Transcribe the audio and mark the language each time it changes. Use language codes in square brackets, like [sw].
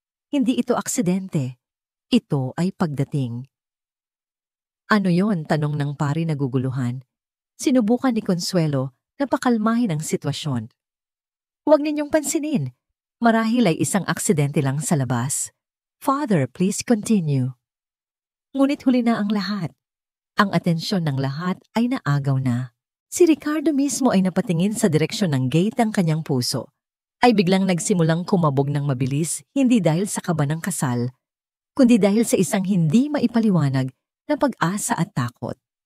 [tl] Hindi ito aksidente. Ito ay pagdating. Ano yon? Tanong ng pari naguguluhan. Sinubukan ni Consuelo na pakalmahin ang sitwasyon. Huwag ninyong pansinin. Marahil ay isang aksidente lang sa labas. [en] Father, please continue. [tl] Ngunit huli na ang lahat. Ang atensyon ng lahat ay naagaw na. Si Ricardo mismo ay napatingin sa direksyon ng gate. Ang kanyang puso ay biglang nagsimulang kumabog ng mabilis, hindi dahil sa kaba ng kasal, kundi dahil sa isang hindi maipaliwanag na pag-asa at takot.